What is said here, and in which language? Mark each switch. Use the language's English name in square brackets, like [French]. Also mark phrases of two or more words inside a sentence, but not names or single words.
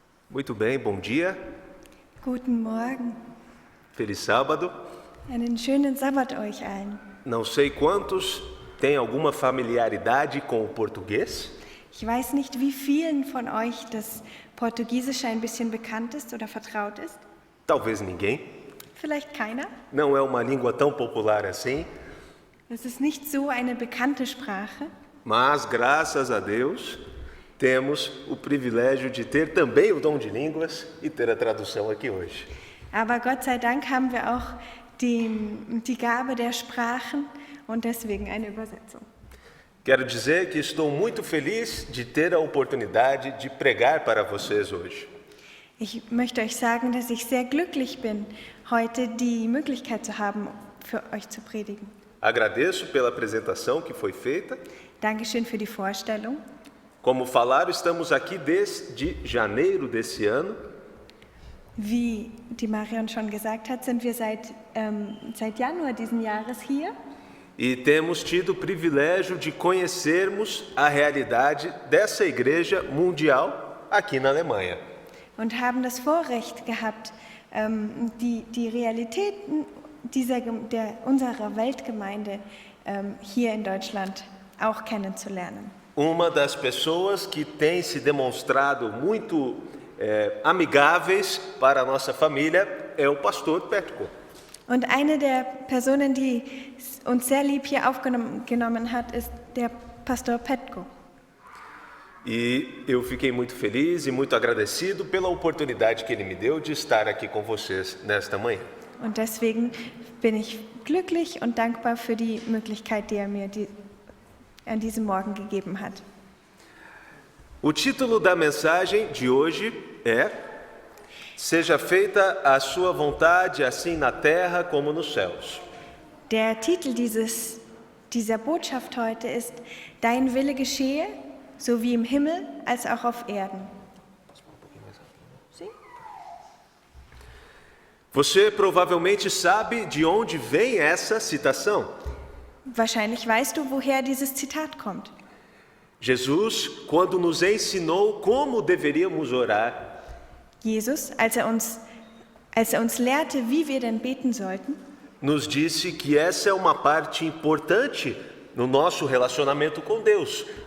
[Portuguese] Muito bem, bom dia, [German] Guten Morgen, [Portuguese] feliz sábado. [German] einen schönen Sabbat euch allen. [Portuguese] Não sei quantos têm alguma familiaridade com o português. [German] Ich weiß nicht, wie vielen von euch das Portugiesische ein bisschen bekannt ist oder vertraut ist. [Portuguese] Talvez ninguém. [German] Vielleicht keiner. [Portuguese] Não é uma língua tão popular assim, [German] Es ist nicht so eine bekannte Sprache, [Portuguese] mas graças a Deus temos o privilégio de ter também o dom de línguas e ter a tradução aqui hoje. [German] aber Gott sei Dank haben wir auch die Gabe der Sprachen und deswegen eine Übersetzung. [Portuguese] Quero dizer que estou muito feliz de ter a oportunidade de pregar para vocês hoje. [German] Ich möchte euch sagen, dass ich sehr glücklich bin, heute die Möglichkeit zu haben, für euch zu predigen. [Portuguese] Agradeço pela apresentação que foi feita. [German] Dankeschön für die Vorstellung. [Portuguese] Como falaram, estamos aqui desde janeiro desse ano. [German] Wie die Marion schon gesagt hat, sind wir seit Januar diesen Jahres hier [Portuguese] E temos tido o privilégio de conhecermos a realidade dessa igreja mundial aqui na Alemanha. [German] und haben das Vorrecht gehabt, die Realitäten unserer Weltgemeinde hier in Deutschland auch kennenzulernen. [Portuguese] Uma das pessoas que tem se demonstrado muito amigáveis para a nossa família é o pastor Petko. [German] Und eine der Personen, die uns sehr lieb hier aufgenommen hat, ist der Pastor Petko. [Portuguese] E eu fiquei muito feliz e muito agradecido pela oportunidade que ele me deu de estar aqui com vocês nesta manhã. [German] Und deswegen bin ich glücklich und dankbar für die Möglichkeit, die er mir an diesem Morgen gegeben hat. [Portuguese] O título da mensagem de hoje é: Seja feita a sua vontade, assim na terra como nos céus. [German] Der Titel dieser Botschaft heute ist: Dein Wille geschehe, so wie im Himmel als auch auf Erden. [Portuguese] Você provavelmente sabe de onde vem essa citação. [German] Wahrscheinlich weißt du, woher dieses Zitat kommt. [Portuguese] Jesus, quando nos ensinou como deveríamos orar, [German] Jesus, als er uns lehrte, wie wir denn beten sollten, [Portuguese] nos disse que essa é uma parte importante no nosso relacionamento com Deus.